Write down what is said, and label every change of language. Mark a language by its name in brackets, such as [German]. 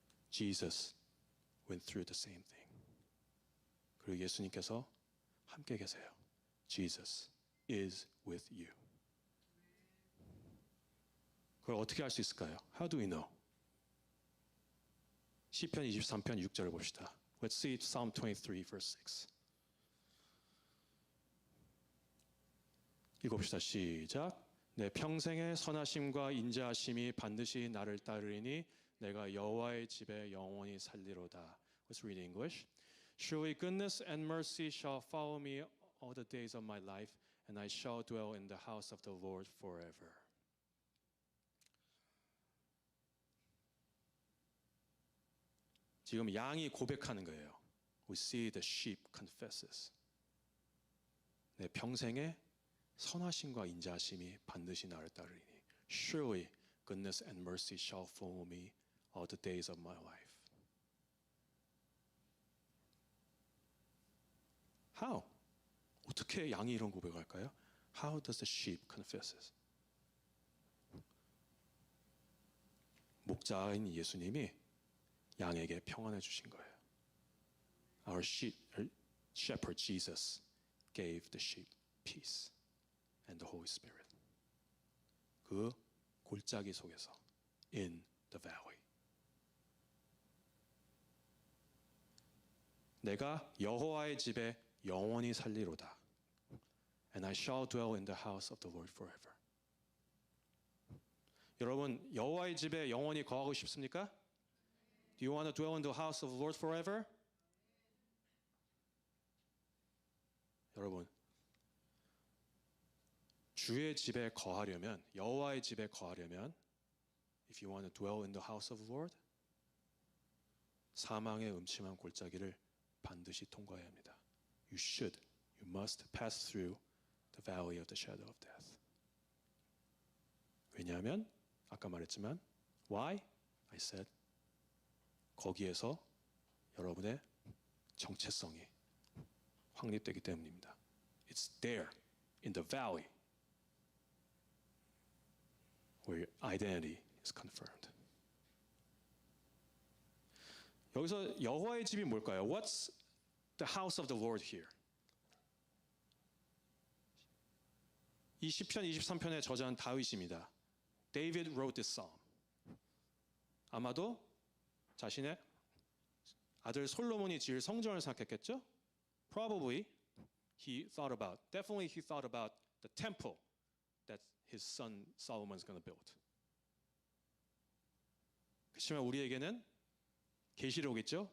[English] Jesus went through the same thing. [Korean] 그리고 예수님께서 함께 계세요. [English] Jesus is with you. [Korean] 그걸 어떻게 알 수 있을까요? [English] How do we know? [Korean] 시편 23편 6절을 봅시다. [English] Let's see Psalm 23 verse 6. [Korean] 읽어봅시다. 시작. 내 평생의 선하심과 인자하심이 반드시 나를 따르리니 내가 여호와의 집에 영원히 살리로다. [English] Let's read English. Surely goodness and mercy shall follow me all the days of my life, and I shall dwell in the house of the Lord forever. [Korean] 지금 양이 고백하는 거예요. [English] We see the sheep confesses. [Korean] 내 평생에 선하심과 인자하심이 반드시 나를 따르리니 [English] Surely goodness and mercy shall follow me all the days of my life. How? [Korean] 어떻게 양이 이런 고백을 할까요? [English] How does the sheep confesses? [Korean] 목자인 예수님이 양에게 평안을 주신 거예요. [English] Our shepherd Jesus gave the sheep peace and the Holy Spirit. [Korean] 그 골짜기 속에서 [English] in the valley. [Korean] 내가 여호와의 집에 영원히 살리로다. [English] And I shall dwell in the house of the Lord forever. [Korean] 여러분 여호와의 집에 영원히 거하고 싶습니까? [English] Do you want to dwell in the house of the Lord forever? [Korean] 여러분 주의 집에 거하려면 여호와의 집에 거하려면 [English] if you want to dwell in the house of the Lord [Korean] 사망의 음침한 골짜기를 반드시 통과해야 합니다. [English] You must pass through the valley of the shadow of death. [Korean] 왜냐하면 아까 말했지만 [English] why? I said [Korean] 거기에서 여러분의 정체성이 확립되기 때문입니다. [English] It's there in the valley where your identity is confirmed. [Korean] 여기서 여호와의 집이 뭘까요? [English] What's the house of the Lord here? [Korean] 이 시편 23편의 저자는 다윗입니다. [English] David wrote this psalm. [Korean] 아마도 자신의 아들 솔로몬이 지을 성전을 생각했겠죠? [English] Definitely he thought about the temple that his son Solomon is going to build. [Korean] 그렇지만 우리에게는 계시록 있죠?